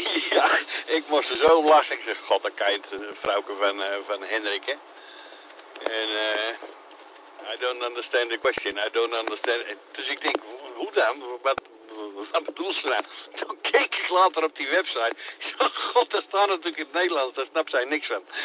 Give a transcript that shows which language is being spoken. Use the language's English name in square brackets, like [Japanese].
[Dutch] Ja, ik moest zo lachen, ik zeg, god, dat kijkt de vrouwke van Hendrik, hè. [English] En, I don't understand the question, I don't understand. [Dutch] Dus ik denk, hoe dan, wat bedoel ze nou? Toen keek ik later op die website. Ik zei, god, dat staat natuurlijk in het Nederlands. Daar snapt zij niks van.